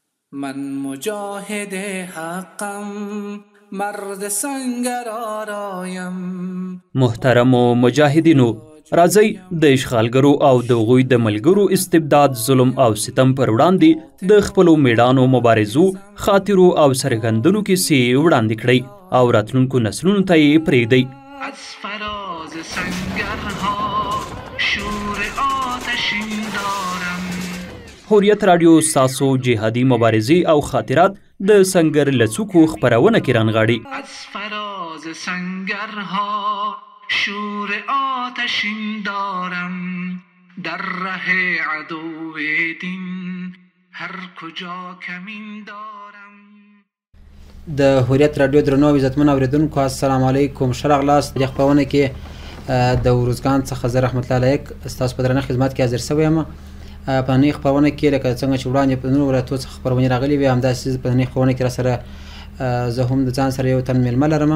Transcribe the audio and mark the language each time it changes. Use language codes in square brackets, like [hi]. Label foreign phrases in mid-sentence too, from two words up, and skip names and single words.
[fa] من مجاهد حقم، مرد سنگر آرایم. [ps] محترم و مجاهدینو، راځئ د اشغالګرو او د هغوی د ملګرو استبداد، ظلم او ستم پر وړاندې د خپلو میړانو مبارزو، خاطرو او سرګندنو کیسې وړاندې کړئ او راتلونکو نسلونو ته یې پرېږدئ. [fa] از فراز سنگرها شور آتشین دارم. [ps] حریت رادیو ستاسو جهادي مبارزې او خاطرات د سنگر له څوکو خپرونه کې رانغاړي. [fa] از فراز سنگرها شور آتشین دارم. در ره عدو دین هر کجا کمین دارم. [ps] د حریت رادیو درنو عزتمن اوریدونکو، [ar] السلام علیکم. [ps] ښه راغلاست. د خپرونه کې د ورزګان څخه زه رحمت الله علیک ستاسو په درنه خدمت کې حاضر شوی یم. په نننۍ خپرونه کې لکه څنګه چې وړاندې په نورو ولایتونو څخه خپرونې راغلي وي، همداسې په نننۍ خپرونه کې راسره زه هم د ځان سره یو تن میلمه لرم.